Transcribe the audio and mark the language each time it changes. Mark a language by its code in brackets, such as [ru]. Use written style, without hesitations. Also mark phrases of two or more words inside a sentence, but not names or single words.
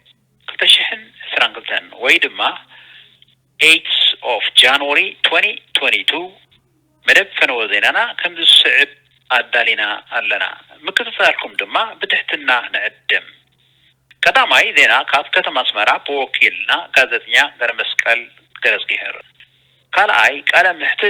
[ti] 2022 ወይ ድማ [en] 8th of January [ti] 2022 መደብ ፈነወ ዜናና ከም ዝስዕብ ኣዳሊና ኣለና ምክትታልኩም ድማ ብትሕትና ንዕድም ቀዳማይ ዜና ካብ ከተማ ኣስመራ ብወኪልና ጋዜጠኛ ገረመስቀል ገረዝጊሄር ካልኣይ ቃለ ምሕትት